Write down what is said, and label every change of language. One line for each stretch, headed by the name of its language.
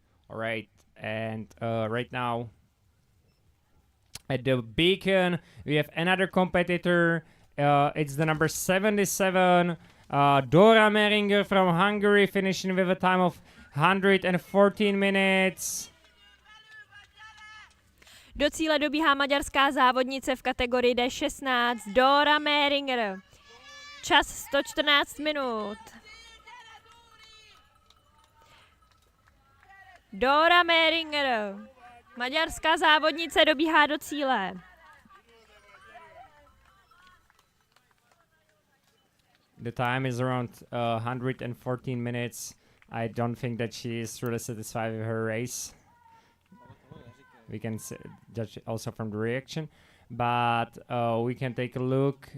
English: All right. And right now at the beacon we have another competitor. It's the number 77, Dora Meringer from Hungary, finishing with a time of 114 minutes.
Czech: Do cíle dobíhá maďarská závodnice v kategorii D16 Dora Meringer. Čas 114 minut. Dora Meringer. Maďarská závodnice dobíhá do cíle.
English: The time is around 114 minutes. I don't think that she is really satisfied with her race. We can judge also from the reaction. But we can take a look.